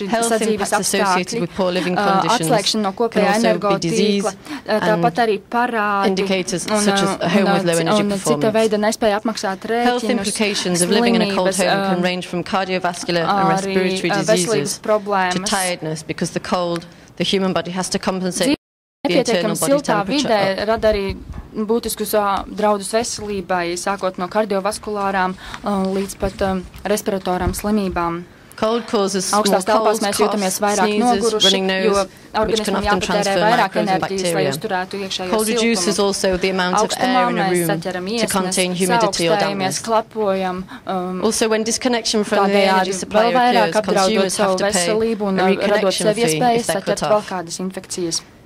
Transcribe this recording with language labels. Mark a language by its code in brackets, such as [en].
[en] Health impacts associated with poor living conditions can also be disease and indicators such as a home with low energy performance. Health implications of living in a cold home can range from cardiovascular and respiratory diseases to tiredness because the human body has to compensate the internal body temperature. [lv] Rada arī būtiskus draudus veselībai, sākot no kardiovaskulārām līdz pat respiratorām slimībām. [en] Cold causes small colds, coughs, sneezes, running nose, which can often transfer microbes and bacteria. Cold reduces also the amount of air in a room to contain humidity or dampness. Also, when disconnection from the energy supply occurs, consumers have to pay a reconnection fee if they're cut off.